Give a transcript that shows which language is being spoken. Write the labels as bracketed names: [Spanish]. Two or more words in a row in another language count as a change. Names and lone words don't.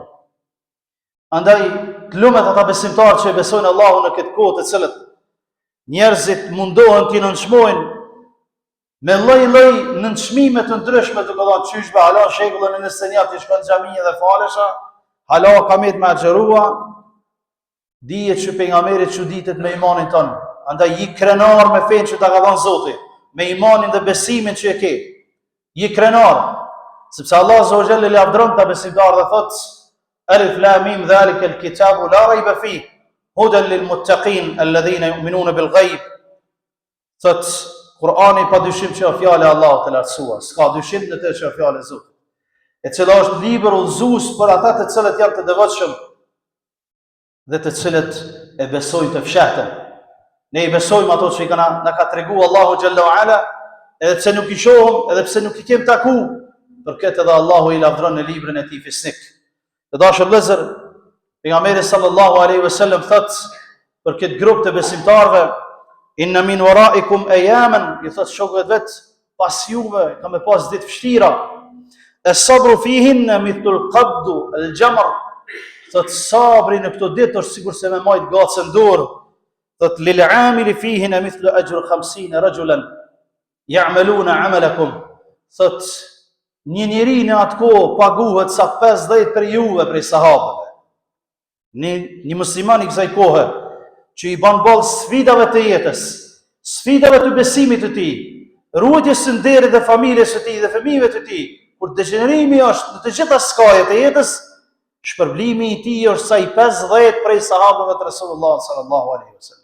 [Albanian] Andaj, të lumet ata besimtarë që besojnë Allahun në këtë kohë të cilët njerëzit mundohen t'i nënçmojnë me lloj-lloj nënçmime të ndryshme, duke thënë çyshbe, hala shekullin e 21 ti shkon në xhami dhe falesha, hala kamet me xherua, dihet që pejgamberi çuditet me imanin tonë. Andaj i krenar me fen që ta ka dhënë Zoti, me imanin dhe besimin që e ke. I krenar, sepse [Arabic] Allah عز وجل [Albanian] le lavdron ta besimtarë dhe thotë [Arabic] الم ذلك الكتاب لا ريب فيه هدى للمتقين الذين يؤمنون بالغيب. [Albanian] Thot Kur'ani pa dyshim që është fjala e Allahut të lartësuar, s'ka dyshim në të që është fjala e Zotit. E cila është libër udhëzues për ata të cilët janë të devotshëm dhe të cilët e besojnë të fshehtën. Ne i besojmë ato që na ka treguar Allahu [Arabic] جل وعلا, [Albanian] edhe pse nuk i shohim, edhe pse nuk i kemi taku, për këtë edhe Allahu i lavdron në librin e tij fisnik. Të dashur vëllezër, pejgamberi [Arabic] صلى الله عليه وسلم [Albanian] thot për këtë grup të besimtarëve, [Arabic] إن من ورائكم أياما, [Albanian] i thot shokëve vet, pas juve ka me pas ditë vështira. [Arabic] الصبر فيهن مثل القبض الجمر. [Albanian] Thot sabri në këto ditë është sikur se me majt gacën dorë. [Arabic] Thot للعامل فيهن مثل أجر 50 رجلا يعملون عملكم. [Albanian] Thot një njeri në atë kohë paguhet sa 50 për juve prej sahabëve. Një musliman i kësaj kohe që i ban ballë sfidave të jetës, sfidave të besimit të tij, ruajtjes së nderit dhe familjes së tij dhe fëmijëve të tij, kur degenerimi është në të gjitha skajet e jetës, shpërblimi i tij është sa i 50 prej sahabëve të Resulullah [Arabic] صلى الله عليه وسلم.